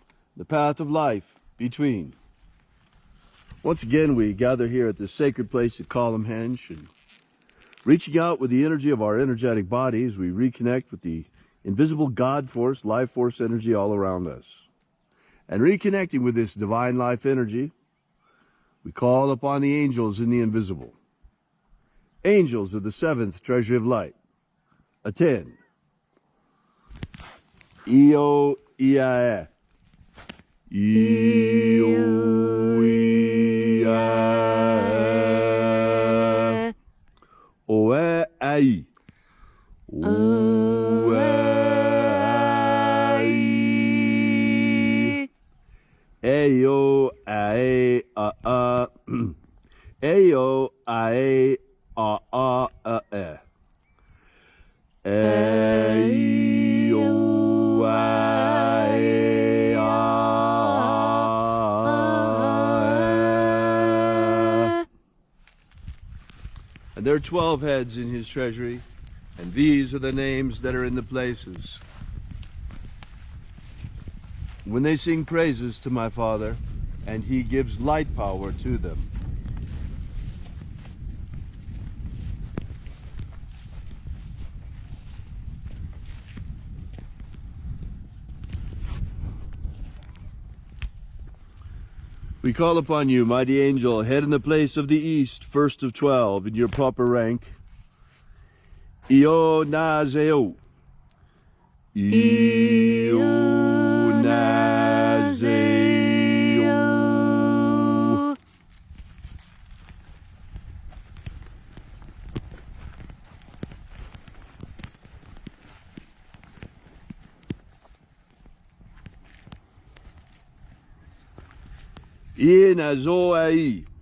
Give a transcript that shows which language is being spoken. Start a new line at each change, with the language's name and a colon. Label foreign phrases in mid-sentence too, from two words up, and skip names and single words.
English: The path of life between. Once again, we gather here at this sacred place at Columhenge, and reaching out with the energy of our energetic bodies, we reconnect with the invisible God force, life force energy all around us. And reconnecting with this divine life energy, we call upon the angels in the invisible. Angels of the seventh treasury of light. Attend. Io Iae. Io Iae. Oe Ai. Oe Ai. Eyo Ae A A. Eyo Ae A A A. Eyo Ae A. And there are 12 heads in his treasury, and these are the names that are in the places. When they sing praises to my Father, and he gives light power to them. We call upon you, mighty angel, head in the place of the east, first of 12, in your proper rank. Io Nazeo. Io Nazeo. Inazoai.